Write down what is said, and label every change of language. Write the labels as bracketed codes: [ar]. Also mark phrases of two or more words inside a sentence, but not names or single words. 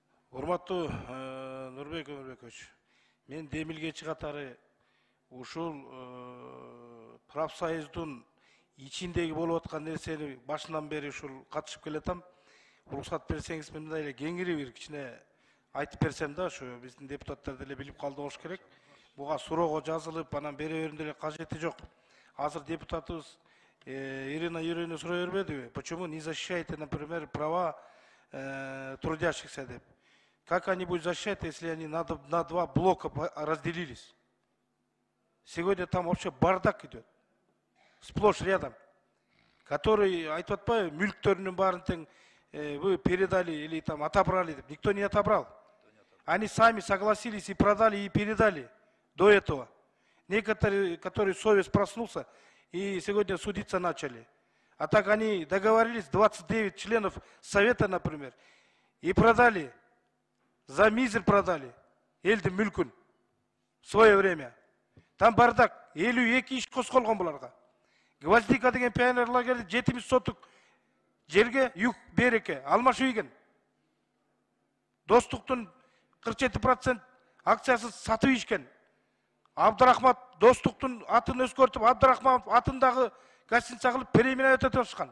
[ky] Урматтуу Нурбек Өмүрбекович, мен демилгечи катары ушул профсоюздун ичиндеги болуп аткан нерсени башынан бери ушул катышып келатам. Уруксат берсеңиз мен мындай эле кеңири бир кичине айтып берсем да, ушу биздин депутаттар деле билип калды болуш керек. Буга суроого жазылып, анан бере берүүнүн деле кажети жок. Азыр депутатыбыз Ирина Юрьевна сурай бербедиби? [ru] Почему не защищаете, например, права трудящихся деп? Как они будут защищать, если они на два блока разделились? Сегодня там вообще бардак идет. Сплошь рядом. Который, [ky] айтып атпайбы, мүлктөрүнүн баарын тең [ru] вы передали или там отобрали деп. Никто не отобрал. Они сами согласились и продали, и передали до этого. Некоторые, которые совесть проснулся, и сегодня судиться начали. А так они договорились, 29 членов совета, например, и продали, за мизер продали, [ky] элдин мүлкүн [ru] в свое время. Там бардак, [ky] 52 иш косколгон буларга. Гвоздика деген пионерлагерде 70 соток жерге юг береке, алмашып ийген. Достуктун 47% акциясы сатып ийишкен. Абдырахмат Достуктун атын өзгөртүп, Абдырахмат атындагы гостиница кылып переименовать этип атышкан.